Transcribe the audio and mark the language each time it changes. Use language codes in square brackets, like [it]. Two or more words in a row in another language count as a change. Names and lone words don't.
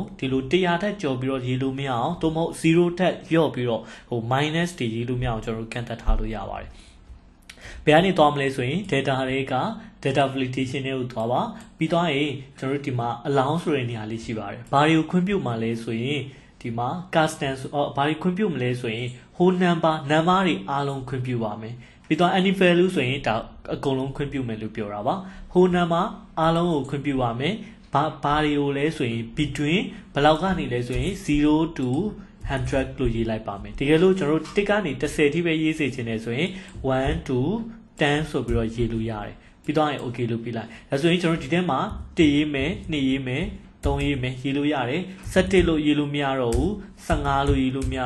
[my] ဒီလို100ထက်ကျော်ပြီးတော့ရေးလို့မရအောင်သို့မဟုတ်0ထက်လျော့ပြီးတော့minus တွေရေးလို့မရအောင်ကျွန်တော်တို့ကန့်သတ်ထားလို့ရပါတယ်။ဘယ်ကနေသွားမလဲဆိုရင် data တွေက [en] data validation [my] တွေကိုသွားပါပြီးသွားရင်ကျွန်တော်တို့ဒီမှာ allow ဆိုတဲ့နေရာလေးရှိပါတယ်။ဘာတွေကိုခွင့်ပြုမှာလဲဆိုရင်ဒီမှာ custom ဘာတွေခွင့်ပြုမလဲဆိုရင် [en] whole number [my] တွေအားလုံးခွင့်ပြုပါမယ်ပြီးတော့ [en] any value [my] ဆိုရင်ဒါအကုန်လုံးခွင့်ပြုမယ်လို့ပြောတာပါ [en] whole number [my] အားလုံးကိုခွင့်ပြုပါမယ်ဘာတွေကိုလဲဆိုရင် between ဘယ်လောက် ကနေလဲဆိုရင်0 to 100လို့ရေးလိုက်ပါမယ်တကယ်လို့ကျွန်တော်တို့1ကနေ10ထိပဲရေးစေချင်တယ်ဆိုရင်1 to 10ဆိုပြီးတော့ရေးလို့ရတယ်ပြီးတော့ okay လို့ပြလိုက် ဒါဆိုရင်ကျွန်တော်ဒီထဲမှာ1ရေးမယ်2ရေးမယ်3ရေးမယ်ရေးလို့ရတယ်17လို့ရေးလို့မရတော့ဘူး15လို့ရေးလို့မရ